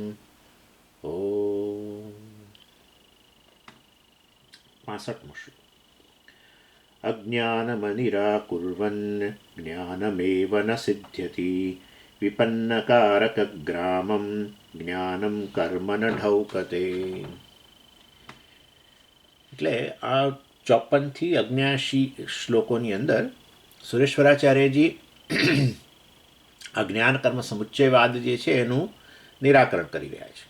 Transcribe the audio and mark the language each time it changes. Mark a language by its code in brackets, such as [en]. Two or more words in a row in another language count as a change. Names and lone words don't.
[sa] ॐ 65 श्लोक। अज्ञानमनिराकुर्वन् ज्ञानमेव न सिद्ध्यति विपन्नकारकग्रामं જ્ઞાનમ કર્મ ન ઢૌકતે. [gu] એટલે આ 54થી 79 શ્લોકોની અંદર સુરેશ્વરાચાર્યજી આ જ્ઞાન કર્મ સમુચ્ચયવાદ જે છે એનું નિરાકરણ કરી રહ્યા છે.